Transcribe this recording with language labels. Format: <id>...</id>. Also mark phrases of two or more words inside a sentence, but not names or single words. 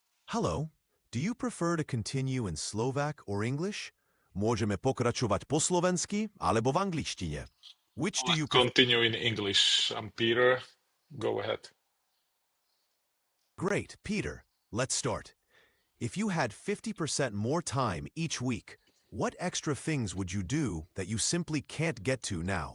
<en>Hello, do you prefer to continue in Slovak or English?</en> <sk>Môžeme pokračovať po slovensky alebo v angličtine.</sk> <en>Which do Let's you prefer? continue in English. I'm Peter. Go ahead. Great, Peter. Let's start. If you had 50% more time each week, what extra things would you do that you simply can't get to now?</en>